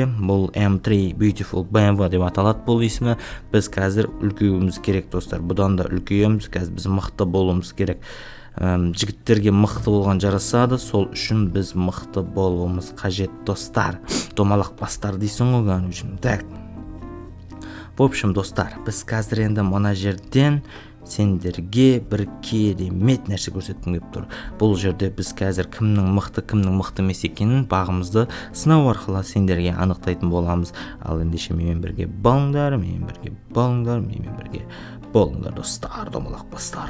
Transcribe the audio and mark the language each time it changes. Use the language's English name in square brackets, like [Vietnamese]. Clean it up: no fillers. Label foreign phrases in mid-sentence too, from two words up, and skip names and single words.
[Kazakh] Бұл M3 Beautiful BMW деп аталады бұл есімі. Біз қазір үлкеюіміз керек достар. Бұдан да үлкейеміз, қазір біз мықты болуымыз керек. жігіттерге мықты болған жарасады. Сол үшін біз мықты болуымыз қажет, достар. Домалақ бастар дейсің ғой, короче. [Russian] Так. В общем, [Kazakh] достар, біз қазір енді мына жерден сендерге бір керемет нәрсе көрсеткім келіп тұр. Бұл жерде біз қазір кімнің мықты емес екенін бағымызды сынау арқылы сендерге анықтайтын боламыз. Ал ендеше менімен бірге болыңдар, достар, домалақ бастар.